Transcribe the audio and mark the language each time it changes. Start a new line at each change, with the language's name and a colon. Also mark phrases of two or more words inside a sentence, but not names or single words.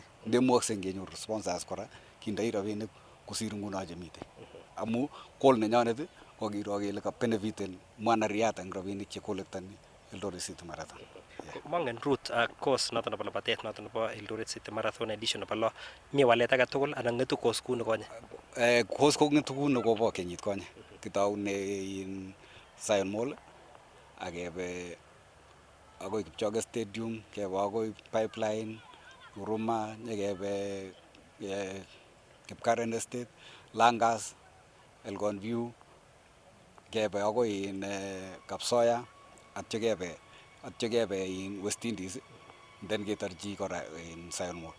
Kalenjin: Ndemukakse kenyoru sponsors kora kindoi rabinik kosir nguno chemitei amu goal nenyonet ko kiro kele ka benefiten mwanariadha eng rabinik che collectani Eldoret City Marathon. Mongen route ak course noton nebo labatet noton nebo Eldoret City Marathon edition nebo lo mi walet age tugul anan ng'etu course kuu nekonye? Course ko ng'etu kuu nekobo kenyit konye, kitoune Zion Mall akebe akoi Kipchoge Stadium, kebe akoi Pipeline, Huruma, nyekebe Kipkaren Estate, Langas, Elgon View, kebe akoi Kapsoya, atyo kebe West Indies, then ketorchi kora Zion Mall.